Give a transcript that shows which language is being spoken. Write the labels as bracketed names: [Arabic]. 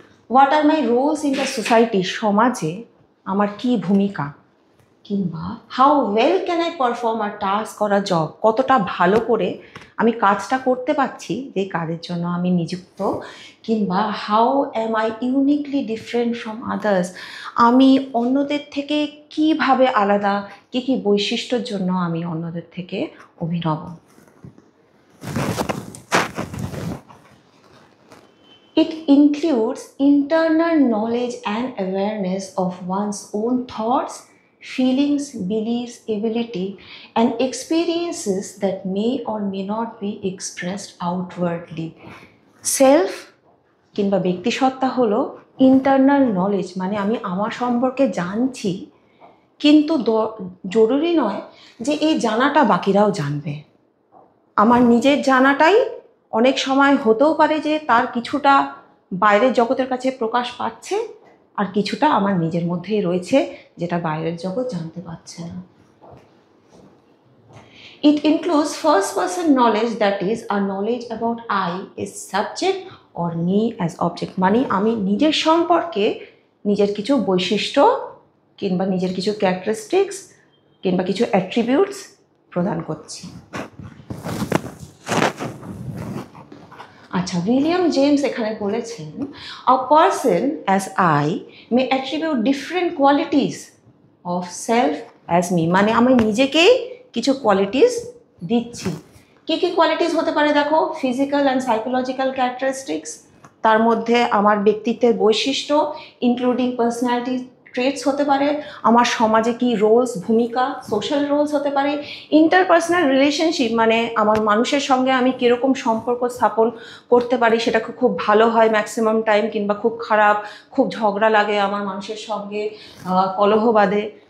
[English] what are my roles in the society, [Bangla] সমাজে আমার কী ভূমিকা, কিংবা [English] how well can I perform our task or a job, [Bangla] কতটা ভালো করে আমি কাজটা করতে পারছি যে কাজের জন্য আমি নিযুক্ত, কিংবা [English] how am I uniquely different from others, [Bangla] আমি অন্যদের থেকে কিভাবে আলাদা, কী কী বৈশিষ্ট্যের জন্য আমি অন্যদের থেকে অভিনব। [English] It includes internal knowledge and awareness of one's own thoughts, feelings, beliefs, ability, and experiences that may or may not be expressed outwardly. [Bangla] Self কিংবা ব্যক্তিসত্তা হলো ইন্টারনাল নলেজ, মানে আমি আমার সম্পর্কে জানছি, কিন্তু জরুরি নয় যে এই জানাটা বাকিরাও জানবে। আমার নিজের জানাটাই অনেক সময় হতেও পারে যে তার কিছুটা বাইরের জগতের কাছে প্রকাশ পাচ্ছে, আর কিছুটা আমার নিজের মধ্যেই রয়েছে যেটা বাইরের জগৎ জানতে পারছে না। [English] It includes first person knowledge, that is a knowledge about I as subject or me as object, [Bangla] মানে আমি নিজের সম্পর্কে নিজের কিছু বৈশিষ্ট্য কিংবা নিজের কিছু ক্যারেক্টারিস্টিক্স কিংবা কিছু অ্যাট্রিবিউটস প্রদান করছি। আচ্ছা, উইলিয়াম জেমস এখানে বলেছেন [English] a person as I may attribute different qualities of self as me, [Bangla] মানে আমি নিজেকেই কিছু কোয়ালিটিস দিচ্ছি। কি কি কোয়ালিটিস হতে পারে দেখো, ফিজিক্যাল অ্যান্ড সাইকোলজিক্যাল ক্যারেক্টারিস্টিক্স, তার মধ্যে আমার ব্যক্তিত্বের বৈশিষ্ট্য ইনক্লুডিং পার্সোনালিটি ট্রেটস হতে পারে, আমার সমাজে কি রোলস ভূমিকা সোশ্যাল রোলস হতে পারে, ইন্টারপার্সোনাল রিলেশনশিপ মানে আমার মানুষের সঙ্গে আমি কীরকম সম্পর্ক স্থাপন করতে পারি, সেটা খুব ভালো হয় ম্যাক্সিমাম টাইম, কিংবা খুব খারাপ, খুব ঝগড়া লাগে আমার মানুষের সঙ্গে, কলহ বাঁধে।